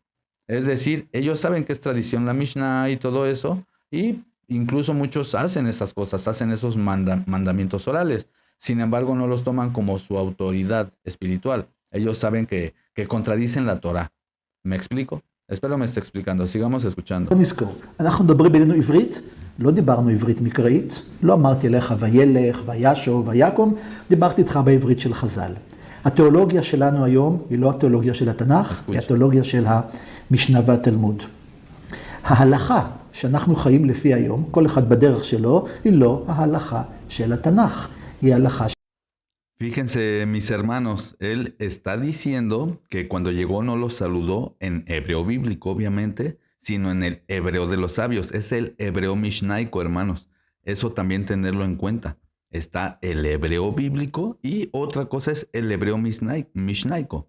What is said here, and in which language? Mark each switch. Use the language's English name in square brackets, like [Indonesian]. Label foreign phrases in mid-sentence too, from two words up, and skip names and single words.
[Spanish] Es decir, ellos saben que es tradición la Mishnah y todo eso, y incluso muchos hacen esas cosas, hacen esos mandamientos orales. Sin embargo, no los toman como su autoridad espiritual. Ellos saben que contradicen la Torah. ¿Me explico? espero me esté explicando. sigamos escuchando. [Hebrew] נזכור, אנחנו מדברים בינינו עברית, לא דיברנו עברית מקראית, לא אמרתי לך וילך, וישוב, ויקום, דיברתי איתך בעברית של חז"ל. התיאולוגיה שלנו היום היא לא התיאולוגיה של התנ"ך, היא התיאולוגיה של המשנה והתלמוד. ההלכה שאנחנו חיים לפי היום, כל אחד בדרך שלו, היא לא ההלכה של התנ"ך, היא ההלכה של... [Spanish] Fíjense, mis hermanos, él está diciendo que cuando llegó no los saludó en hebreo bíblico, obviamente, sino en el hebreo de los sabios. Es el hebreo mishnaico, hermanos. Eso también tenerlo en cuenta. Está el hebreo bíblico y otra cosa es el hebreo mishnaico.